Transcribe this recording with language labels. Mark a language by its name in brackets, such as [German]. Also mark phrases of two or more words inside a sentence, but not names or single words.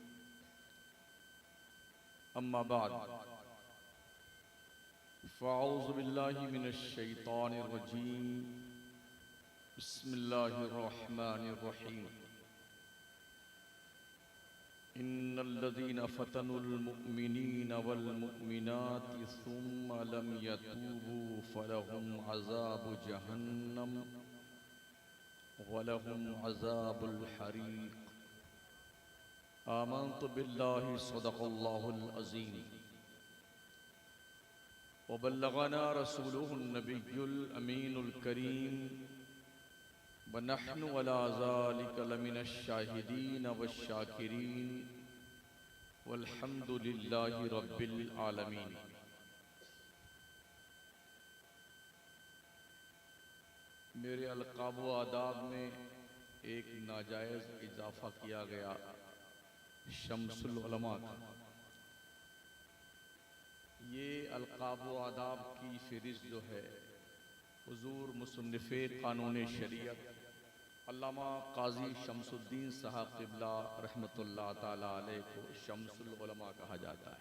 [Arabic] أما بعد، فأعوذ بالله من الشيطان الرجيم. بسم الله الرحمن الرحيم. إن الذين فتنوا المؤمنين والمؤمنات ثم لم يتوبوا فلهم عذاب جهنم ولهم عذاب الحريق. آمنت بالله صدق الله العظيم وبلغنا رسوله النبي الأمين الكريم ونحن على ذلك لمن الشاهدين والشاكرين والحمد لله رب العالمين. [Urdu] میرے القاب و آداب میں ایک ناجائز اضافہ کیا گیا شمس العلماء کا. یہ القاب و آداب کی فہرست جو ہے حضور مصنف قانون شریعت علامہ قاضی شمس الدین صاحب قبلہ [Arabic] رحمة الله تعالى عليه [Urdu] کو شمس العلماء کہا جاتا ہے.